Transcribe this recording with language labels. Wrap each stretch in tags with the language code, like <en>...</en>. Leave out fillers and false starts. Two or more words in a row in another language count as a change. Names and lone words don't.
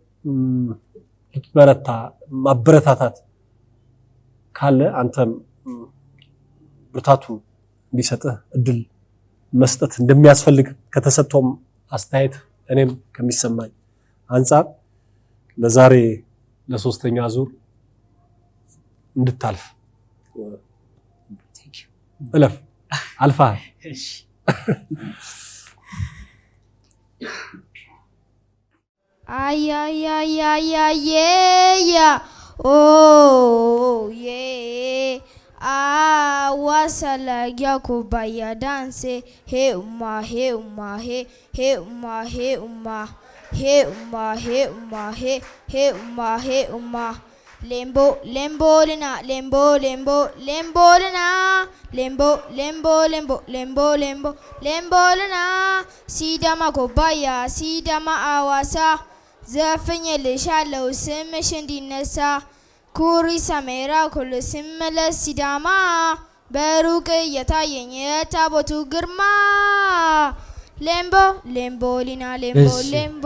<am>በረታ ማበረታታት ካለ አንተም ብርታቱ እንዲሰጥህ እድል መስጠት እንደሚያስፈልግ ከተሰጠውም አስተያየት እኔም ከሚሰማኝ አንፃር ለዛሬ ለሶስተኛ ዙር እንድታልፍ እለፍ። አልፈሃል። Ay, ay, ay, ay, ay, yeah. Oh, yeah. Ah, wasala ya kubaya dance. Hey, uma, hey, uma, hey, hey, uma, hey, uma. Hey, uma, hey, uma, hey, hey, uma, hey, uma. lembo lembolina lembo lembo lembolina lembo lembo lembo lembo lembo lembolina ሲዳማ ኮባያ ሲዳማ አዋሳ ዘፍኜልሻለሁ ስምሽ እንዲነሳ ኩሪ ሰሜራ ኩል ስመለስ ሲዳማ በሩቅ እየታየኝ የታቦቱ ግርማ ሌምቦ ሌምቦሊና ሌምቦ ሌምቦ</am>